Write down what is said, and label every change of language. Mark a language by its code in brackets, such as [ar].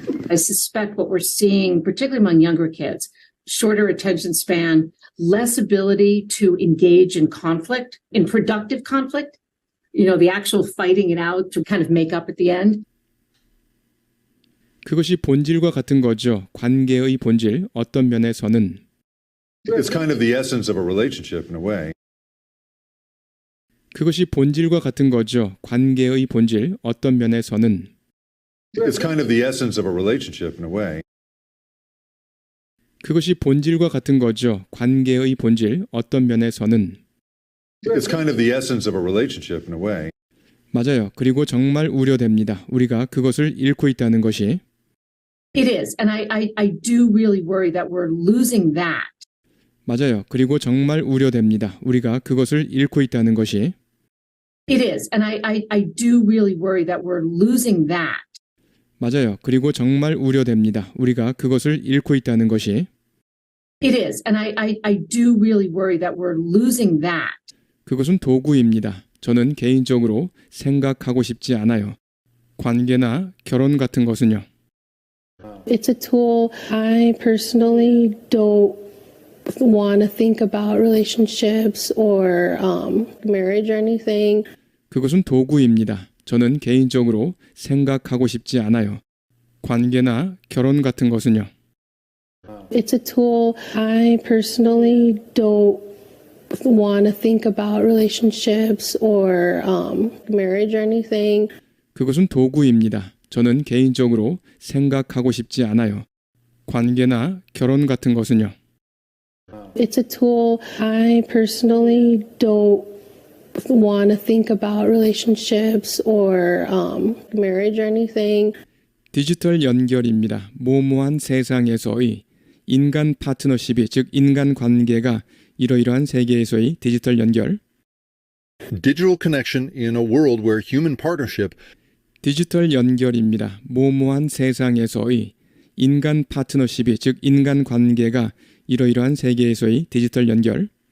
[en] I suspect what we're seeing, particularly among younger kids, shorter attention span, less ability to engage in conflict, in productive conflict, the actual fighting it out to kind of make up at the end. [ko] 그것이 본질과 같은 거죠. 관계의 본질 어떤 면에서는 [en] It's kind of the essence of a relationship in a way. [ko] 그것이 본질과 같은 거죠. 관계의 본질, 어떤 면에서는. [en] It's kind of the essence of a relationship in a way. [ko] 그것이 본질과 같은 거죠. 관계의 본질, 어떤 면에서는. [en] It's kind of the essence of a relationship in a way. [ko] 맞아요. 그리고 정말 우려됩니다. 우리가 그것을 잃고 있다는 것이. [en] It is. And I do really worry that we're losing that. [ko] 맞아요. 그리고 정말 우려됩니다. 우리가 그것을 잃고 있다는 것이. [en] It is. And I do really worry that we're losing that. [ko] 맞아요. 그리고 정말 우려됩니다. 우리가 그것을 잃고 있다는 것이. [en] It is. And I do really worry that we're losing that. [ko] 그것은 도구입니다. 저는 개인적으로 생각하고 싶지 않아요. 관계나 결혼 같은 것은요. [en] It's a tool. I personally don't want to think about relationships or marriage or anything. [ko] 그것은 도구입니다. 저는 개인적으로 생각하고 싶지 않아요. 관계나 결혼 같은 것은요. [en] It's a tool. I personally don't want to think about relationships or marriage or anything. [ko] 그것은 도구입니다. 저는 개인적으로 생각하고 싶지 않아요. 관계나 결혼 같은 것은요. [en] It's a tool. I personally don't want to think about relationships or marriage or anything. [ko] 디지털 연결입니다. 모모한 세상에서의 인간 파트너십이, 즉 인간 관계가 이러이러한 세계에서의 디지털 연결. [en] Digital connection in a world where human partnership [ko] 디지털 연결입니다. 모모한 세상에서의 인간 파트너십이, 즉 인간 관계가 이러이러한 세계에서의 디지털 연결.